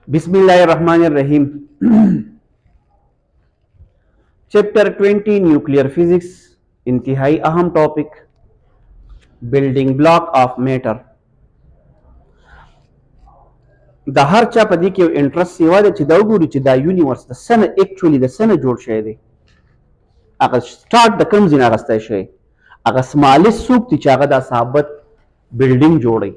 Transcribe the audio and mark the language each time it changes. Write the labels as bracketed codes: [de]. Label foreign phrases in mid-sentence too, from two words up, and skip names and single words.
[hi] बिस्मिल्लाहिर्रहमानिर्रहीम। चैप्टर 20 [en] nuclear physics, [hi] इंतहाई अहम टॉपिक, [en] building block of matter. [ps] د هر چا په دې کې انټرست سیوا ده چې دا وګوري چې دا یونیورس د سنه اکچولی د سنه جوړ شوی دی، هغه سٹارټ د کوم ځای نه اخیستی شوی، هغه سمالست څوک دي چې هغه دا ثابت بلډینګ جوړوي.